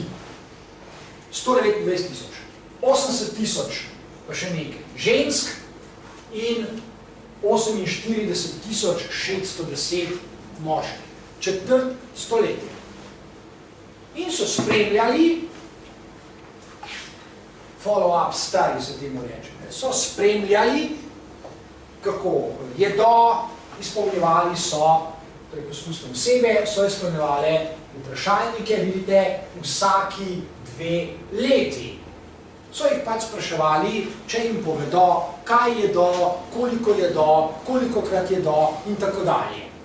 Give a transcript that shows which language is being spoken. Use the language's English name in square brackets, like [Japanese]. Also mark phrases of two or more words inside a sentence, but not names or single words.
[Slovenian] 129,000. 80,000 pa še nekaj žensk in 48,610 moških. Četrt stoletja. In so spremljali, [English] follow-up study [Slovenian] se temu reče, so spremljali, kako jedo, izpolnjevali so, torej poskusne osebe, so izpolnjevali vprašalnike, vidite, vsaki 2 leti. So jih pač spraševali, če jim povedo, kaj jedo, kolikokrat jedo in tako dalje.